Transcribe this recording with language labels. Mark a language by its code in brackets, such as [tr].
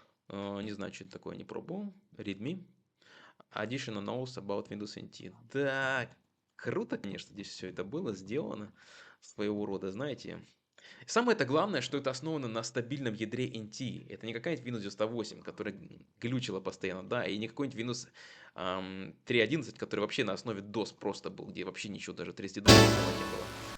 [ru] Не знаю, что это такое, не пробовал. [en] README. Additional notes about Windows NT. [ru] Да, круто, конечно, здесь все это было сделано своего рода, знаете. Самое-то главное, что это основано на стабильном ядре NT. Это не какая-нибудь Windows 98, которая глючила постоянно, да, и не какой-нибудь Windows 3.11, который вообще на основе DOS просто был, где вообще ничего, даже 32 не было.